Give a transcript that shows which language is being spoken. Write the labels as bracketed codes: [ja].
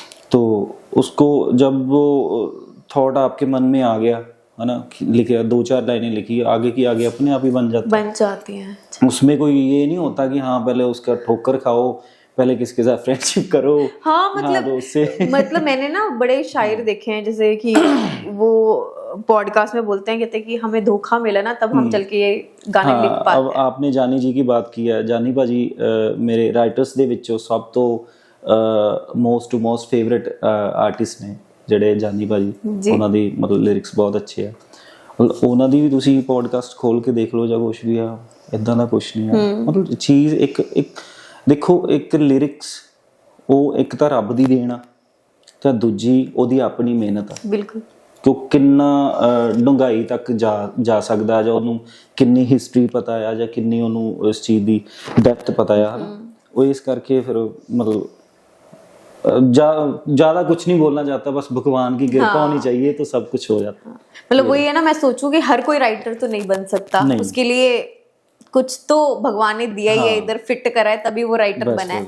[hi] तो उसको जब वो थॉट आपके मन में आ गया है ना, लिखे 2-4 लाइनें लिखी, आगे की आगे अपने आप ही बन जाती हैं। उसमें कोई ये नहीं होता कि हाँ पहले उसका ठोकर खाओ, पहले किसके साथ फ्रेंडशिप करो। हाँ, मतलब तो उससे मतलब मैंने ना बड़े शायर देखे हैं, जैसे कि वो पॉडकास्ट में बोलते हैं, कहते हैं कि हमें धोखा मिला ना तब हम चल के ये गाने लिख पाते हैं। अब आपने जानी जी की बात की है, [pa] जानी भाजी मेरे राइटर्स ਦੇ ਵਿੱਚੋਂ ਸਭ ਤੋਂ ਮੋਸਟ ਫੇਵਰਿਟ ਆਰਟਿਸਟ ਨੇ ਜਿਹੜੇ ਜਾਨੀ ਭਾਜੀ, ਉਹਨਾਂ ਦੀ ਮਤਲਬ ਲਿਰਿਕਸ ਬਹੁਤ ਅੱਛੇ ਆ। ਉਹਨਾਂ ਦੀ ਵੀ ਤੁਸੀਂ ਪੋਡਕਾਸਟ ਖੋਲ ਕੇ ਦੇਖ ਲਓ ਜਾਂ ਕੁਛ ਵੀ ਆ, ਇਦਾਂ ਦਾ ਕੁਛ ਨਹੀਂ ਆ। ਮਤਲਬ ਚੀਜ਼ ਇੱਕ ਦੇਖੋ, ਇੱਕ ਲਿਰਿਕਸ ਉਹ ਇੱਕ ਤਾਂ ਰੱਬ ਦੀ ਦੇਣ ਆ, ਤੇ ਦੂਜੀ ਉਹਦੀ ਆਪਣੀ ਮਿਹਨਤ ਆ। ਬਿਲਕੁਲ। ਕਿ ਉਹ ਕਿੰਨਾ ਡੂੰਘਾਈ ਤੱਕ ਜਾ ਸਕਦਾ, ਜਾਂ ਉਹਨੂੰ ਕਿੰਨੀ ਹਿਸਟਰੀ ਪਤਾ ਆ, ਜਾਂ ਕਿੰਨੀ ਉਹਨੂੰ ਇਸ ਚੀਜ਼ ਦੀ ਡੈਪਥ ਪਤਾ ਆ, ਹੈ ਨਾ। ਉਹ ਇਸ ਕਰਕੇ ਫਿਰ ਮਤਲਬ [hi] ज्यादा कुछ नहीं बोलना चाहता, बस भगवान की कृपा होनी चाहिए तो सब कुछ हो जाता है। मतलब वही है ना, मैं सोचूं कि हर कोई राइटर तो नहीं बन सकता, उसके लिए कुछ तो भगवान ने दिया ही है, इधर फिट करा है तभी वो राइटर बना है।